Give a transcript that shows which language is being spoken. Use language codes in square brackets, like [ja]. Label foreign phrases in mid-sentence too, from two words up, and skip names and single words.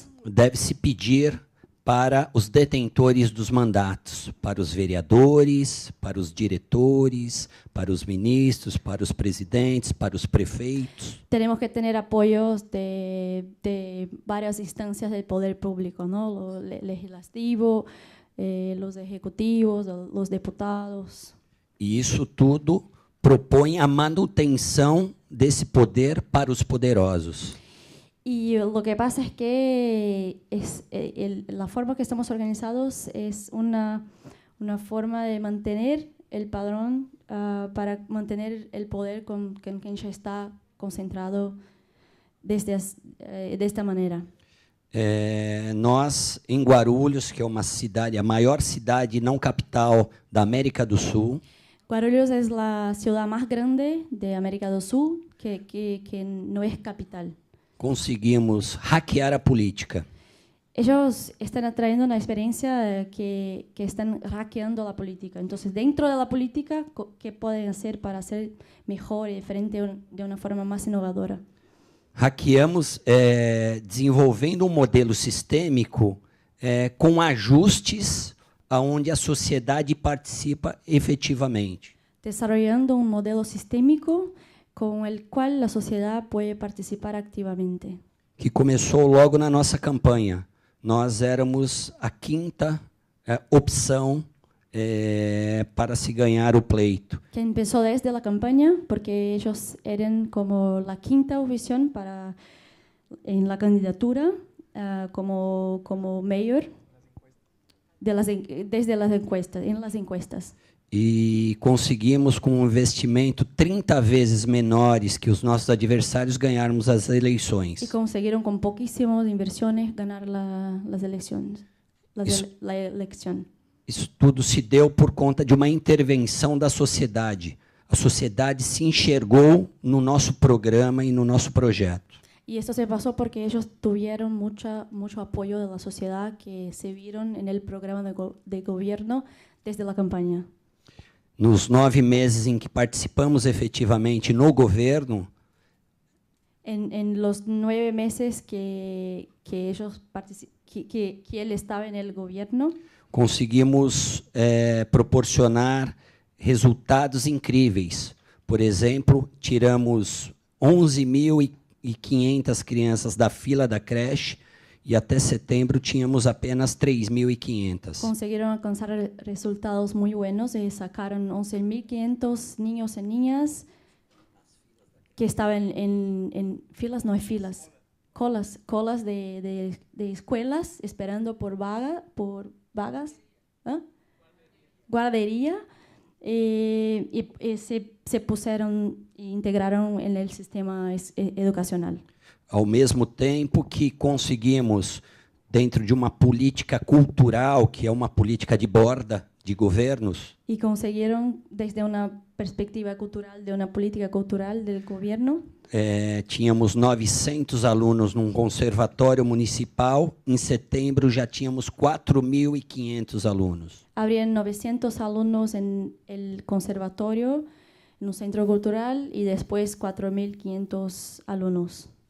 [pt] deve-se pedir para os detentores dos mandatos, para os vereadores, para os diretores, para os ministros, para os presidentes, para os prefeitos. Temos que ter apoios de várias instâncias do poder público, ¿no? [es] Lo legislativo, los ejecutivos, los diputados. [pt] E isso tudo propõe a manutenção desse poder para os poderosos. [es] Y lo que pasa es que la forma que estamos organizados es una forma de mantener el padrón para mantener el poder con quien ya está concentrado de esta manera. [pt] Nós, em Guarulhos, que é uma cidade, a maior cidade não capital da América do Sul, [es] Guarulhos es la ciudad más grande de América del Sur que no es capital. [pt] conseguimos hackear a política. [es] Ellos están trayendo una experiencia que están hackeando la política. Entonces, dentro de la política, ¿qué pueden hacer para ser mejor y diferente de una forma más innovadora? [pt] Hackeamos desenvolvendo um modelo sistêmico com ajustes aonde a sociedade participa efetivamente. [es] Desarrollando un modelo sistémico con el cual la sociedad puede participar activamente. [pt] Que começou logo na nossa campanha. Nós éramos a quinta opção para se ganhar o pleito. [es] Que empezó desde la campaña porque ellos eran como la quinta opción en la candidatura como mayor desde las encuestas, en las encuestas. [pt] E conseguimos, com um investimento 30 vezes menores que os nossos adversários, ganharmos as eleições. [es] Y consiguieron con poquísimas inversiones ganar las elecciones. La elección. [pt] Isso tudo se deu por conta de uma intervenção da sociedade. A sociedade se enxergou no nosso programa e no nosso projeto. [es] Y esto se pasó porque ellos tuvieron mucho apoyo de la sociedad que se vieron en el programa de gobierno desde la campaña. [pt] Nos 9 meses em que participamos efetivamente no governo, [es] en los 9 meses que él estaba en el gobierno, [pt] conseguimos proporcionar resultados incríveis. Por exemplo, tiramos 11.500 crianças da fila da creche e até setembro tínhamos apenas 3.500. [es] consiguieron alcanzar resultados muy buenos y sacaron 11.500 niños y niñas que estaban en filas, no hay filas, colas de escuelas esperando por vagas, guardería, y se pusieron e integraron en el sistema educacional. [pt] Ao mesmo tempo que conseguimos, dentro de uma política cultural, que é uma política de borda de governos, [es] Y consiguieron, desde una perspectiva cultural, de una política cultural del gobierno, [pt] tínhamos 900 alunos num conservatório municipal. Em setembro já tínhamos 4.500 alunos. [es] habrían 900 alumnos en el conservatorio, en un centro cultural, y después 4.500 alumnos.